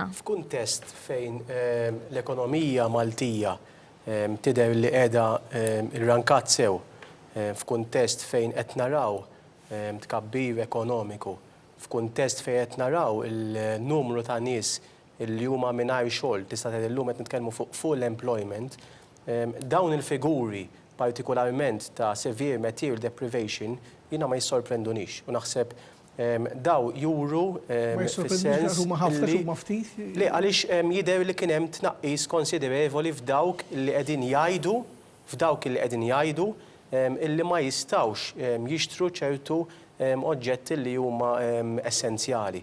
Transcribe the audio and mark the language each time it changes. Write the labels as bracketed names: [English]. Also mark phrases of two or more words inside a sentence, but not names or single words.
[Maltese] F'kuntest fejn l-ekonomija Maltija tidher li qiegħda rrankat sew, f'kuntest fejn qed naraw tkabbir ekonomiku, f'kuntest fejn qed naraw il-numru ta' nies li huma mingħajr xogħol, tista' tgħid illum qed nitkellmu fuq [English] full employment. [Maltese] Dawn il-figuri, partikolarment ta' [English] severe material deprivation, [Maltese] jiena ma jissorprendunix. U naħseb daw juru fis-sens li għaliex jidher li kien hemm tnaqqis konsiderevoli f'dawk li qegħdin jgħidu illi ma jistgħux jixtru ċertu oġġetti li huma essenzjali.